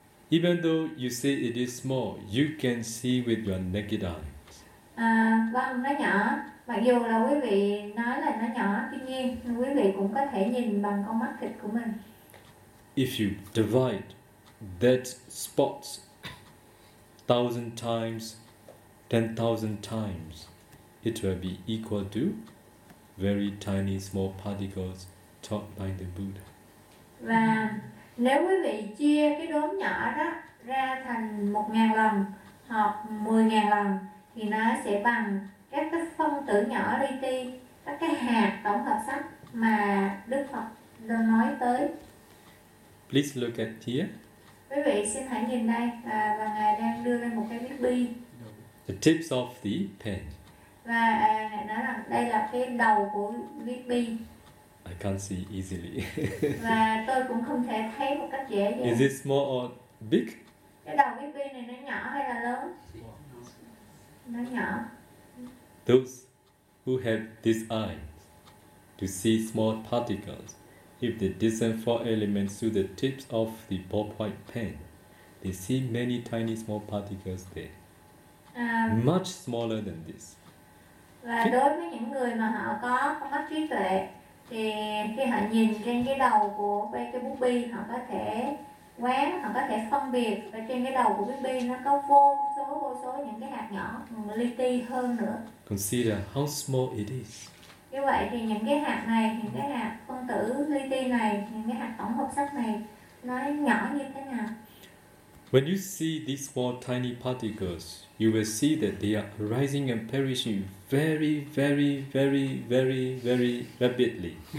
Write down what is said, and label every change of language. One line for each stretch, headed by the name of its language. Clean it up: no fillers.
English: Even though you say it is small, you can see with your naked eye.
Vietnamese: Vâng, nó nhỏ. Mặc dù là quý vị nói là nó nhỏ, tuy nhiên quý vị cũng có thể nhìn bằng con mắt thịt của mình.
English: If you divide that spot 1,000 times, 10,000 times, it will be equal to very tiny small particles taught by the Buddha.
Vietnamese: Và nếu quý vị chia cái đốm nhỏ đó ra thành 1,000 lần hoặc 10,000 lần thì nó sẽ bằng các cái phân tử nhỏ li ti, các cái hạt tổng hợp sắc mà Đức Phật đã nói tới.
English: Please look at here.
Vietnamese: Quý vị xin hãy nhìn đây, và ngài đang đưa lên một cái viết bi.
English: The tips of the pen.
Vietnamese: Và ngài nói rằng đây là cái đầu của viết bi.
English: I can't see easily.
Vietnamese: Và tôi cũng không thể thấy một cách dễ dàng.
English: Is it small or big?
Vietnamese: Cái đầu viết bi này nó nhỏ hay là lớn? Nó nhỏ.
English: Those who have this eye to see small particles, if they discern four elements through the tips of the ballpoint pen, they see many tiny small particles there. Much smaller than this.
Vietnamese: Và đối với những người mà họ có con mắt trí tuệ, thì khi họ nhìn trên cái đầu của cái bút bi, họ có thể quán, họ có thể phân biệt. Và trên cái đầu của bút bi nó có vô số những cái hạt nhỏ, li ti hơn nữa.
English: Consider how small it is.
Vietnamese: Như vậy thì những cái hạt này, những cái hạt phân tử li ti này, những cái hạt tổng hợp sắc này nó nhỏ như thế nào?
English: When you see these small tiny particles, you will see that they are arising and perishing very, very, very, very, very rapidly.